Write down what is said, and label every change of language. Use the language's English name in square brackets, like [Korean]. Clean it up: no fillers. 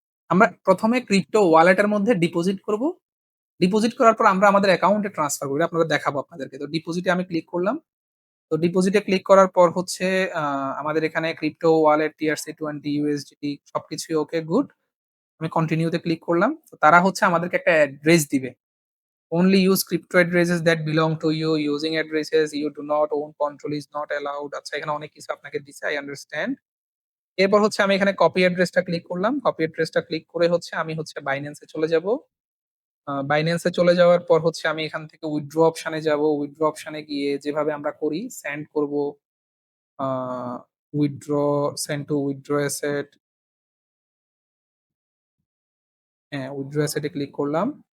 [Bangla] আমরা ১ম এ ক্রিপ্টো ওয়ালেটের মধ্যে ডিপোজিট করব। ডিপোজিট করার পর আমরা আমাদের অ্যাকাউন্টে ট্রান্সফার করি। আপনাদের দেখাবো আপনাদেরকে। তো ডিপোজিটে আমি ক্লিক করলাম। তো ডিপোজিটে ক্লিক করার পর হচ্ছে আ আমাদের এখানে ক্রিপ্টো ওয়ালেট, TRC20, USDT সবকিছুই ওকে গুড। আমি কন্টিনিউ তে ক্লিক করলাম। তো তারা হচ্ছে আমাদেরকে একটা অ্যাড্রেস দিবে। [English] Only use crypto addresses that belong to you. Using addresses you do not own control is not allowed. [Bangla] আচ্ছা এখানে অনেক কিছু আপনাকে দিছে। [English] I understand. [Bangla] এরপর হচ্ছে আমি এখানে কপি অ্যাড্রেসটা ক্লিক করলাম। কপি অ্যাড্রেসটা ক্লিক করে হচ্ছে আমি হচ্ছে Binance এ চলে যাবো। Binance এ চলে যাওয়ার পর হচ্ছে আমি এখান থেকে উইথড্র অপশন এ যাবো। উইথড্র অপশন এ গিয়ে যেভাবে আমরা করি সেন্ড করব, আ withdraw, send to withdraw asset, হ্যাঁ, উইথড্র অ্যাসেট এ ক্লিক করলাম।